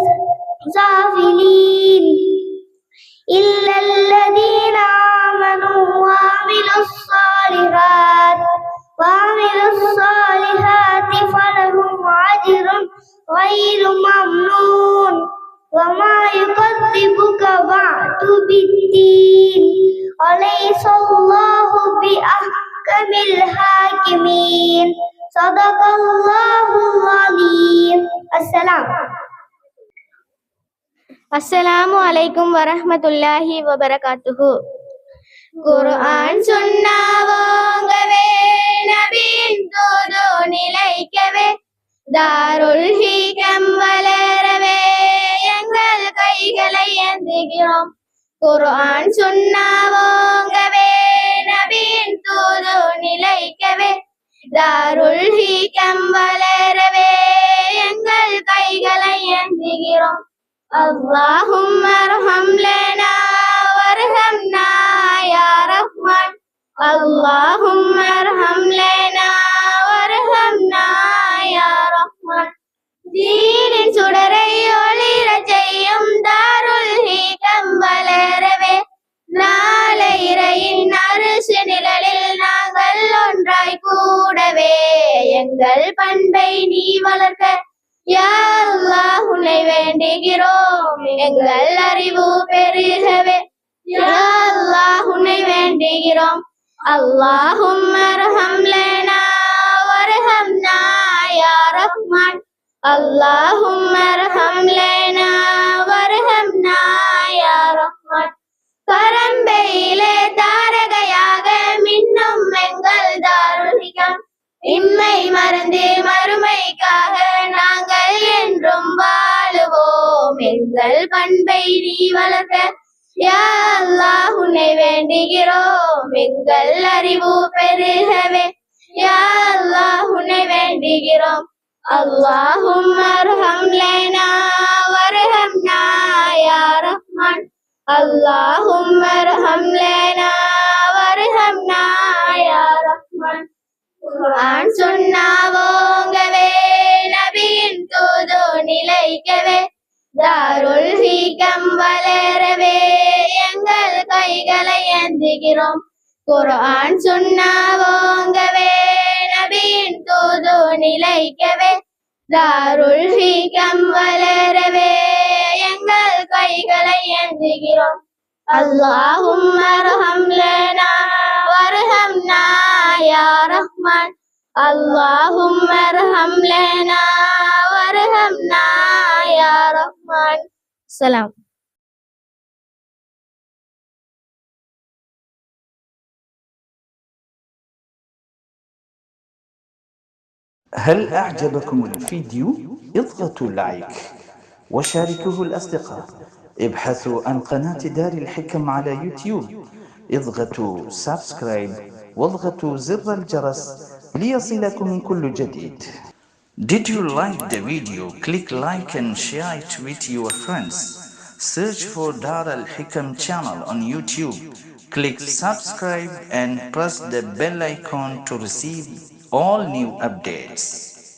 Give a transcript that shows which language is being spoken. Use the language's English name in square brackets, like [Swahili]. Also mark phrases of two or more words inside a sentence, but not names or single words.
[Arabic] سافلين إلا الذين آمنوا وعملوا الصالحات فلهم أجر غير ممنون وما يكذبك بعد بالدين أليس الله بأحكم الحاكمين صدق الله العظيم. السلام عليكم ورحمة الله وبركاته. [Tamil] குர்ஆன் சுன்னாவோங்கவே நபியின் தூது நிலைக்கவே தாருல் ஹிகம் வளரவே எங்கள் கைகளை ஏந்துகிறோம். குர்ஆன் சுன்னாவோங்கவே நபியின் தூது நிலைக்கவே தாருல் ஹிகம் வளரவே எங்கள் கைகளை ஏந்துகிறோம். [Arabic] اللهم ارحم لنا وارحمنا يا رحمن اللهم ارحم لنا وارحمنا يا رحمن [Tamil] தீனின் சுடரை ஒளிரச் செய்யும் தாருல் ஹிகம் வளரவே நாளை இறையின் அரசு நிழலில் நாங்கள் ஒன்றாய் கூடவே எங்கள் பண்பை நீ வளர்க்க யா அல்லாஹ் உன்னை வேண்டுகிறோம் எங்கள் அறிவு பெருகவே [Arabic] يا الله [Tamil] உன்னை வேண்டுகிறோம் [Arabic] اللهم ارحم لنا وارحمنا يا رحمن اللهم ارحم لنا وارحمنا يا رحمن [Tamil] பரம்பையிலே தாரகையாக மின்னும் எங்கள் தாருலிகம் இம்மை மறந்து மறுமைக்காக நாங்கள் என்றும் வாழுவோம் எங்கள் பண்பை நீ வளர்க்க [Arabic] يا الله [Tamil] உன்னை வேண்டுகிறோம் எங்கள் அறிவு பெருகவே [Arabic] يا الله [Tamil] உன்னை வேண்டுகிறோம் [Arabic] اللهم ارحم لنا وارحمنا يا رحمن اللهم ارحم لنا وارحمنا يا رحمن [Tamil] குர்ஆன் சொன்னாவோங்கவே நபியின் தூது நிலைக்கவே தாருல் ஹிகம் வளரவே எங்கள் கைகளை ஏந்துகிறோம் குர்ஆன் சொன்னாவோங்கவே நபியின் தூது நிலைக்கவே தாருல் ஹிகம் வளரவே எங்கள் கைகளை ஏந்துகிறோம் [Arabic] اللهم ارحم لنا وارحمنا يا رحمن اللهم ارحم لنا وارحمنا يا رحمن سلام هل أعجبكم الفيديو؟ اضغطوا لايك وشاركوه الأصدقاء. ابحثوا عن قناة دار الحكم على يوتيوب. اضغطوا سبسكرايب واضغطوا زر الجرس ليصلكم كل جديد. [English] Did you like the video? Click like and share it with your friends. Search for Dar Al Hikam channel on YouTube. Click subscribe and press the bell icon to receive all new updates.